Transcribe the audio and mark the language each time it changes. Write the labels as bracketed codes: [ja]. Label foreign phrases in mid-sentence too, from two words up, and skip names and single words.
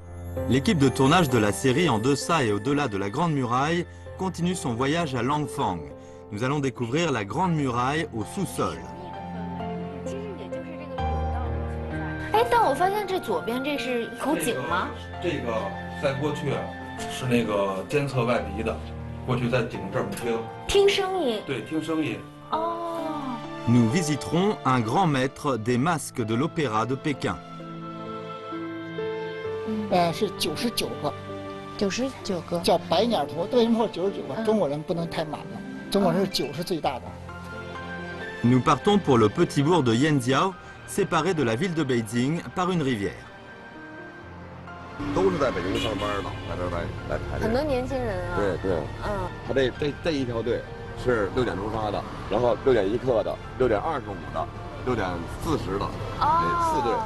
[fr] L'équipe de tournage de la série En deçà et au-delà de la Grande Muraille continue son voyage à Langfang. Nous allons découvrir la Grande Muraille au sous-sol. [zh] 哎，但我发现这左边这是一口井吗？这个在过去是那个监测外敌的，过去在井这儿听。听声音。对，听声音。哦。 [fr] Nous visiterons un grand maître des masques de l'opéra de Pékin. [zh] 是99个，99个，叫白鸟图。为什么说99个？中国人不能太满了，中国人是9是最大的。 [fr] Nous partons pour le petit bourg de Yanjiao, séparé de la ville de Beijing par une rivière. [zh] 都是在北京上班的，在这儿来排队。很多年轻人啊。对对，他这一条队是6点钟发的，然后6点1刻的，6点25的，6点40的，4队。